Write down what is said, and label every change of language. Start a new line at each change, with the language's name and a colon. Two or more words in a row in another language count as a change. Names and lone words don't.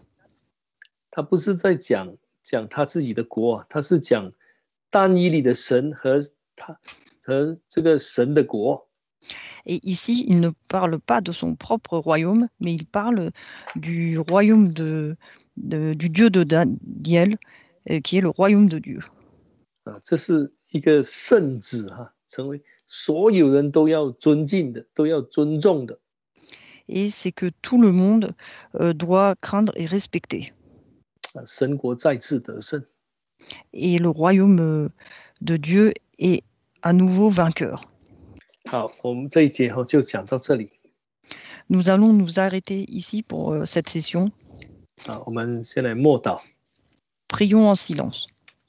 Chinese: 他不是在讲他自己的国，他是讲但以理的神和这个神的国。
French: Et ici, il ne parle pas de son propre royaume, mais il parle du royaume du Dieu de Daniel, qui est le royaume de Dieu.
Chinese: 这是一个圣旨成为所有人都要尊敬的，都要尊重的。
French: Et c'est que tout le monde doit craindre et respecter.
Chinese: 神国再次得胜。
French: Et le royaume de Dieu est à nouveau vainqueur.
Chinese: 好，我们这一节就讲到这里。
French: Nous allons nous arrêter ici pour cette session.
Chinese: 好，我们先来默祷。
French: Prions en silence.